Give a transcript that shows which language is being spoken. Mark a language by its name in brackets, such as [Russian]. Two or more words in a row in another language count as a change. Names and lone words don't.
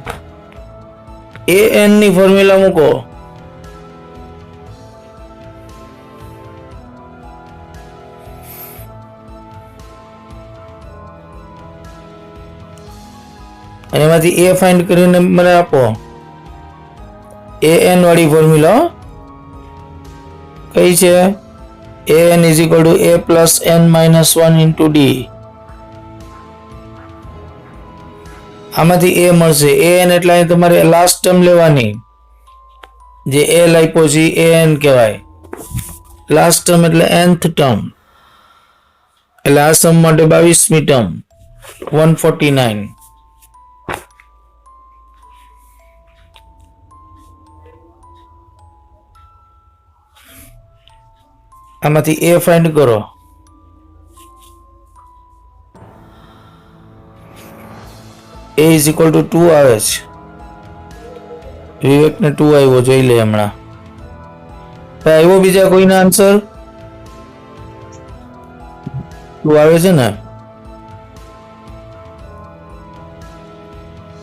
[Gujarati] an ની ફોર્મ્યુલા મૂકો. અને એમાંથી a ફાઇન્ડ કરીને મને આપો. an વાળી ફોર્મ્યુલા કઈ છે? [English] an is equal to a plus n minus 1 into d. [Gujarati] આમાંથી a મળશે. an એટલે અહીં તમારે [English] last term [Gujarati] લેવાની. જે l આપ્યો છે an કહેવાય. [English] last term [Gujarati] એટલે [English] nth term. [Gujarati] એટલે આ સમ માટે 22મી ટર્મ 149. આમાંથી a ફાઇન્ડ કરો. [English] a is equal to 2 [Gujarati] આવે છે. વિવેકને 2 આવ્યો, જોઈ લે હમણાં. આવ્યો બીજા કોઈના આન્સર? 2 આવે છે ને?